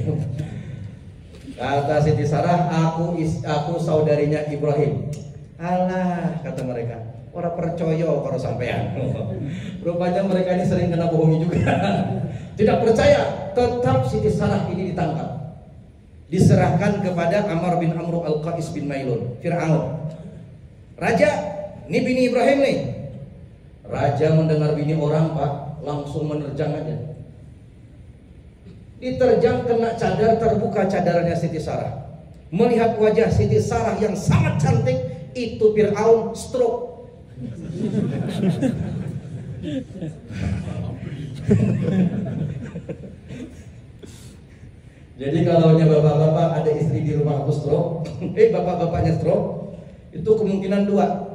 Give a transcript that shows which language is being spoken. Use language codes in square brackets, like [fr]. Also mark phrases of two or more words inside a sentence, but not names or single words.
[id] Kata Siti Sarah, aku saudarinya Ibrahim. Alah, kata mereka, orang percaya kalau sampean. Rupanya mereka ini sering kena bohongi juga. Tidak percaya, tetap Siti Sarah ini ditangkap. Diserahkan kepada Amr bin Amru al-Qais bin Mailun, Fir'aun. Raja, ini bini Ibrahim nih. Raja mendengar bini orang, Pak, langsung menerjang aja. Diterjang kena cadar, terbuka cadarnya Siti Sarah. Melihat wajah Siti Sarah yang sangat cantik, itu Fir'aun stroke. Jadi kalau bapak-bapak ada istri di rumah aku stroke, bapak-bapaknya stroke, itu kemungkinan dua.